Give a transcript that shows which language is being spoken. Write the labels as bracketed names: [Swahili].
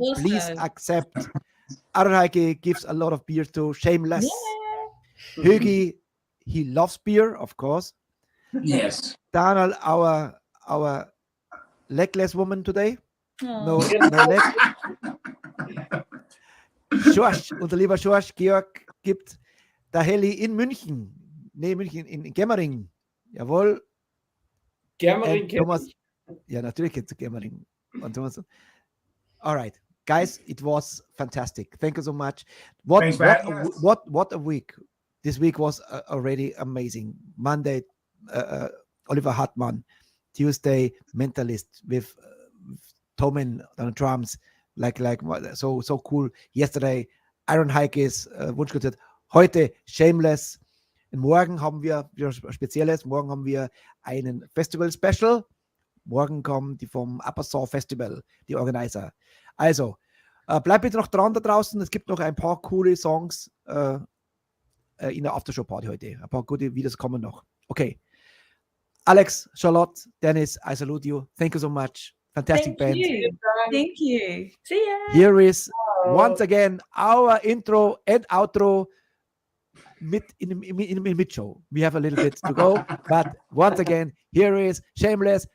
[English] Also. Please accept. Arheike gives a lot of beer to Shameless. Yeah. Hugi, he loves beer, of course. Yes. Daniel, our legless woman today. No Oh. leg. [German] Schorsch, unser lieber Schorsch, Georg gibt der Heli in München. Nee, München, in Gemmering. Jawohl. Gemmering. Thomas, ja, natürlich geht es Gemmering. [English] Und Thomas. All right. Guys, it was fantastic. Thank you so much. What a week. This week was already amazing. Monday, Oliver Hartmann. Tuesday, Mentalist with Tomen on drums. Like so cool. Yesterday, Iron Heikes, Wunschkonzert. [German] Heute Shameless. Und morgen haben wir wieder Spezielles. Morgen haben wir einen Festival-Special. Morgen kommen die vom Upper Saw Festival, die Organizer. Also, bleibt bitte noch dran da draußen. Es gibt noch ein paar coole Songs in der Aftershow-Party heute. Ein paar gute Videos kommen noch. Okay. [English] Alex, Charlotte, Dennis, I salute you. Thank you so much. Fantastic band. Thank you. See ya. Here is once again our intro and outro mid-show. We have a little bit to go, but once again, here is Shameless.